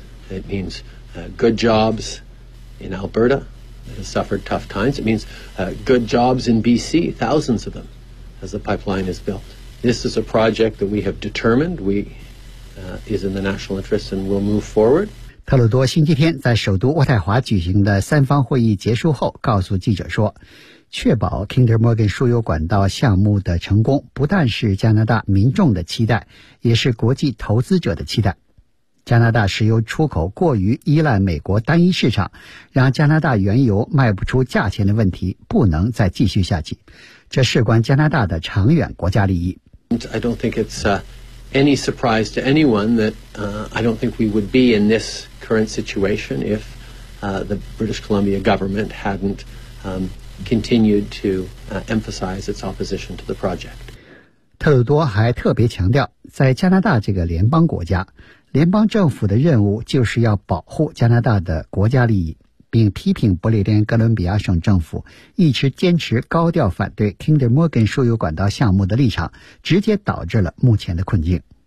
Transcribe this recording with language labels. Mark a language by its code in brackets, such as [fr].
[en] It means good jobs in Alberta that has suffered tough times. It means good jobs in BC, thousands of them, as the pipeline is built. This is a project that we have determined is in the national interest and will move forward. [zh] 特鲁多星期天在首都渥太华举行的三方会议结束后告诉记者说，确保 Kinder Morgan 输油管道项目的成功不但是加拿大民众的期待，也是国际投资者的期待。加拿大石油出口过于依赖美国单一市场，让加拿大原油卖不出价钱的问题不能再继续下去，这事关加拿大的长远国家利益。 [en] I don't think it'sAny surprise to anyone that I don't think we would be in this current situation if the British Columbia government hadn't continued to emphasize its opposition to the project. [zh] 特鲁多还特别强调，在加拿大这个联邦国家，联邦政府的任务就是要保护加拿大的国家利益，并批评不列颠哥伦比亚省政府一直坚持高调反对 Kinder Morgan 输油管道项目的立场，直接导致了目前的困境。